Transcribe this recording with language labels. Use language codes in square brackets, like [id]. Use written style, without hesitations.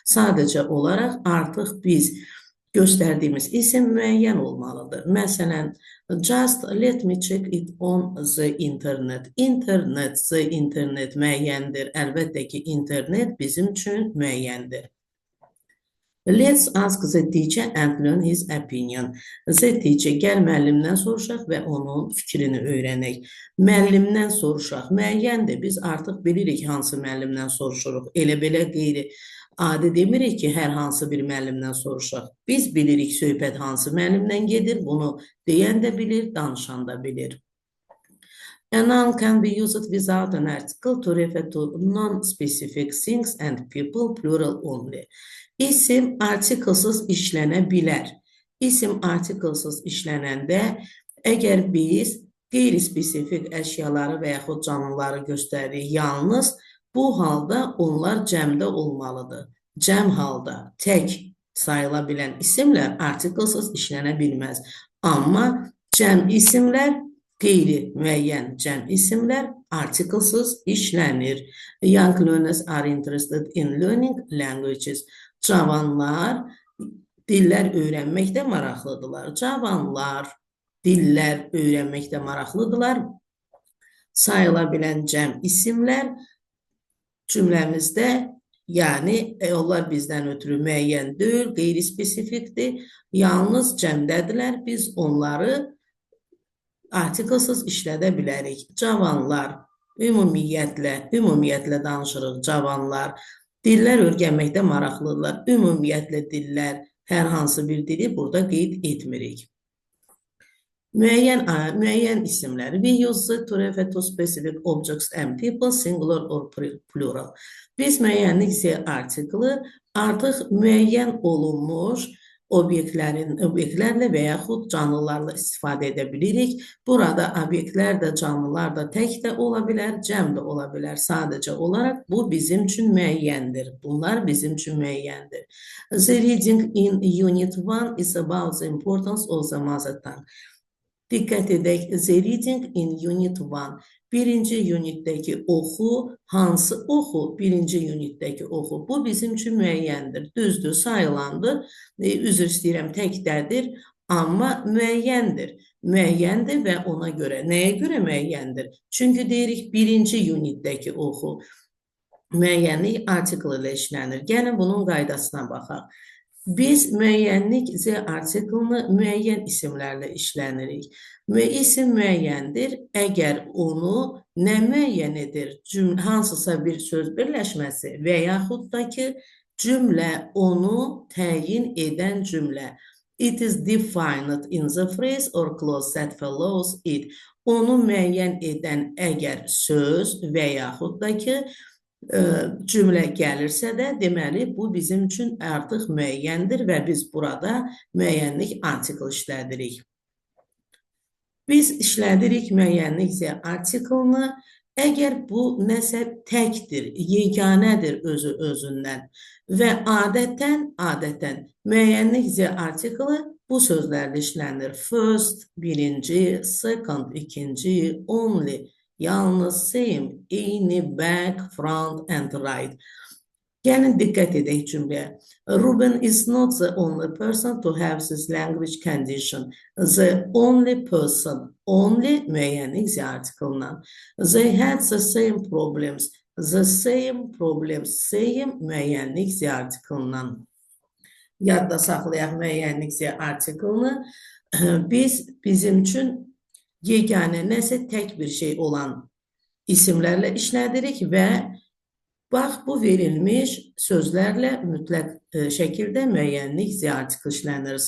[az] Sadəcə olaraq artıq biz göstərdiyimiz isim müəyyən olmalıdır. Məsələn, [en] just let me check it on the internet. [az] İnternet müəyyəndir. Əlbəttə ki, internet bizim üçün müəyyəndir. [en] Let's ask the teacher and learn his opinion. The teacher, [az] gəl müəllimdən soruşaq və onun fikrini öyrənək. Müəllimdən soruşaq, müəyyəndir. Biz artıq bilirik hansı müəllimdən soruşuruq. Elə-belə qeyri-adi demirik ki, hər hansı bir müəllimdən soruşaq. Biz bilirik söhbət hansı müəllimdən gedir, bunu deyən də bilir, danışan da bilir. [en] A noun can be used without an article to refer to non-specific things and people, plural only. [az] İsim artikelsiz işlənə bilər. İsim artikelsiz işlənəndə əgər biz qeyri-spesifik əşyaları və yaxud canlıları göstəririk, yalnız bu halda onlar cəmdə olmalıdır. Cəm halda tək sayıla bilən isimlər artikelsiz işlənə bilməz. Amma cəm isimlər, qeyri-müəyyən cəm isimlər artikelsiz işlənir. [en] Young learners are interested in learning languages. [az] Cavanlar dillər öyrənməkdə maraqlıdırlar. Cavanlar dillər öyrənməkdə maraqlıdırlar. Sayıla bilən cəm isimlər cümləmizdə, yəni onlar bizdən ötürü müəyyən deyil, qeyri-spesifikdir, yalnız cəmdədirlər. Biz onları artikelsiz işlədə bilərik. Cavanlar, ümumiyyətlə danışırıq, cavanlar dillər öyrənməkdə maraqlıdırlar. Ümumiyyətlə dillər, hər hansı bir dili burada qeyd etmirik. Müəyyən isimlər. [en] We use it to refer to specific objects and people, singular or plural. [az] Biz müəyyənlik artikeli artıq müəyyən olunmuş obyektlərlə və yaxud canlılarla istifadə edə bilirik. Burada obyektlər də, canlılar da tək də ola bilər, cəm də ola bilər. Sadəcə olaraq bu bizim üçün müəyyəndir. Bunlar bizim üçün müəyyəndir. [en] The reading in Unit 1 is about the importance of the mother tongue. [az] Diqqət edək, [en] the reading in Unit 1. [az] Birinci unitdəki oxu, hansı oxu? Birinci unitdəki oxu. Bu bizim üçün müəyyəndir. Düzdür, sayılandır. Üzr istəyirəm, təkdədir, amma müəyyəndir. Müəyyəndir və ona görə. Nəyə görə müəyyəndir? Çünki deyirik, birinci unitdəki oxu. Müəyyənlik artikel ilə işlənir. Gəlin bunun qaydasına baxaq. Biz müəyyənlik artikelini müəyyən isimlərlə işlənirik. Və isim müəyyəndir. Əgər onu nə müəyyən edir? Hansısa bir söz birləşməsi və yaxud da ki, cümlə onu təyin edən cümlə. [en] It is defined in the phrase or clause that follows it. [az] Onu müəyyən edən əgər söz və yaxud da ki, cümlə gəlirsə də, deməli, bu bizim üçün artıq müəyyəndir və biz burada müəyyənlik artikl işlədirik. Biz işlədirik müəyyənlik z artiklını. Əgər bu nəsə təkdir, yeganədir özü özündən və adətən müəyyənlik z artiklı bu sözlərdə işlənir. [en] First, birinci, second, ikinci, only, yalnız, same, eyni, back, front and right. [az] Gəlin diqqət edək cümləyə. [en] Ruben is not the only person to have this language condition. The only person. [az] Only müəyyənlik z artiklından. [en] They had the same problems. The same problems. [az] Same müəyyənlik z artiklından. Yadda saxlayaq müəyyənlik z artiklını. Biz bizim üçün yeganə nəsə tək bir şey olan isimlərlə işlədirik və bax, bu verilmiş sözlərlə mütləq şəkildə müəyyənlik z artikl işlənir.